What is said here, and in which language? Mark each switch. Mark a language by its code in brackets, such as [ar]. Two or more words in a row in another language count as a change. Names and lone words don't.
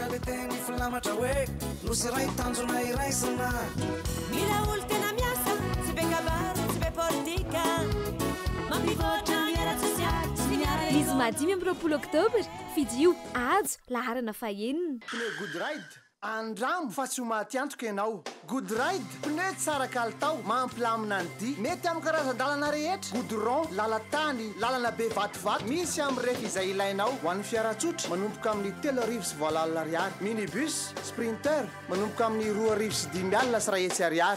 [mg] Mila olo tena miasa, tsy be kabary, tsy be politika. Mampivoatra miara sosialy, tsy miara eo. Izy madimy amin'ny 20 Octobre, fidio ajo laharana fahenina. Good ride. Andramo fa tsy ho maty antoka ianao. Good ride, pneu tsara kalitao, mampilamina ny dy. Mety amin'ny karazan-dalana rehetra. Goudron, lalan-tany, lalana be vatovato. Misy amin'ny rehefa izay ilainao. Ho an'ny fiara-tsotra, manomboka amin'ny 3,7 ariary. Minibus, sprinter, manomboka amin'ny 2,5 sy 1 ariary.